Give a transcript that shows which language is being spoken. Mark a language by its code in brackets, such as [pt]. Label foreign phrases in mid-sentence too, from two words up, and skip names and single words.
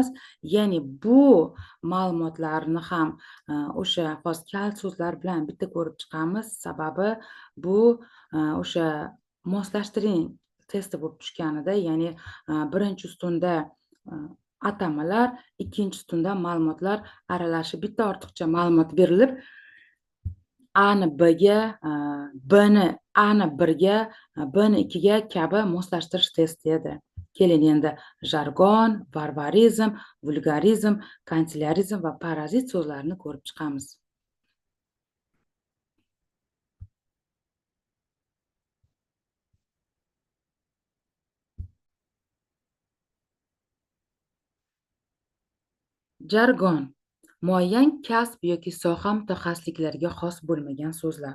[uz] Ya'ni bu ma'lumotlarni ham o'sha hozir kalt so'zlar bilan bitta ko'rib chiqamiz. Sababi bu o'sha moslashtiring testi bo'lib tushganida, ya'ni birinchi ustunda atamalar, ikkinchi ustunda ma'lumotlar aralashib bitta ortiqcha ma'lumot berilib, A ni B ga, B ni A ni 1 ga, B ni 2 ga kabi moslashtirish testi edi. Keling endi jargon, varvarizm, vulgarizm, kanselyarизм va parazit so'zlarini ko'rib chiqamiz. Jargon muayyan kasb yoki soha mutaxassisliklariga xos bo'lmagan so'zlar.